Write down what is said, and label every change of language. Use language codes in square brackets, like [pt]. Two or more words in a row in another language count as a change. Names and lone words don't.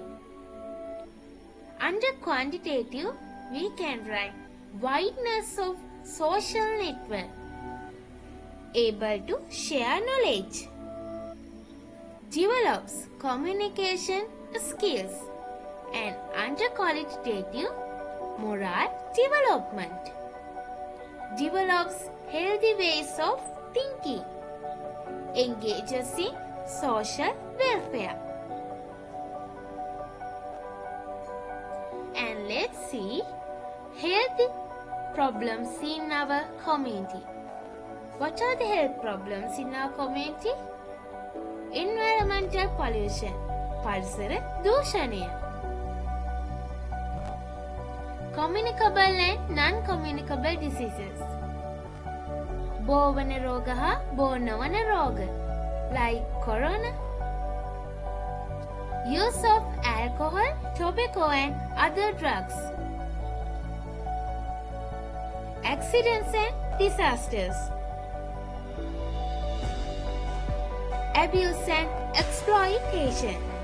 [en] Under quantitative, we can write wideness of social network, able to share knowledge, develops communication skills, and under qualitative, moral development, develops healthy ways of thinking, engages in social welfare. And let's see health problems in our community. What are the health problems in our community? Environmental pollution, [si] පරිසර දූෂණය. [en] Communicable and non-communicable diseases. [si] බෝවන රෝග හා බෝ නොවන රෝග, [en] like corona. Use of alcohol, tobacco and other drugs. Accidents and disasters. Abuse and exploitation.